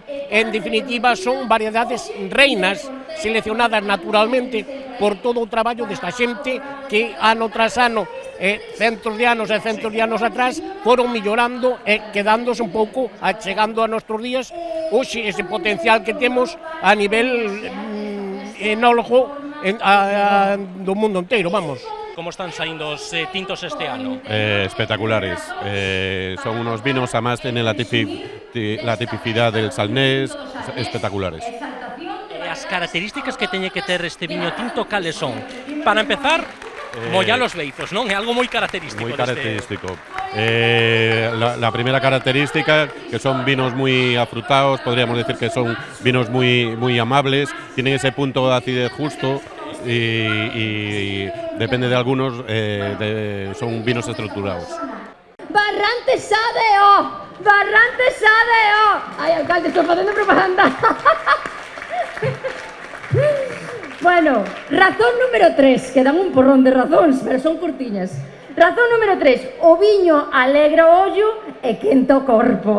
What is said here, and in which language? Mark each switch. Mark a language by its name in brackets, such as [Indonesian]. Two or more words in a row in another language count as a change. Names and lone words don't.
[Galician] En definitiva, son variedades reinas seleccionadas naturalmente por todo o traballo desta xente que ano tras ano, centos de anos e centos de anos atrás, foron mellorando e quedándose un pouco, chegando a nostros días, hoxe ese potencial que temos a nivel enólogo do mundo inteiro, vamos. Como están saindo os tintos este ano? Espectaculares. [Spanish] Son unos vinos, además tienen la tipicidad del salnés, espectaculares. [Galician] As características que teñe que ter este viño tinto, cales son? Para empezar, mollar os beizos, non? É algo moi característico. [Spanish] Muy característico. La primera característica, que son vinos muy afrutados, podríamos decir que son vinos muy amables, tienen ese punto de acidez justo y depende de algunos, son vinos estructurados. Barrantes ADO! Barrantes ADO! [Galician] Ai, alcalde, estou facendo propaganda. Bueno, razón número 3, que dan un porrón de razóns, pero son curtiñas. Razón número 3, o viño alegra o ollo e quenta o corpo.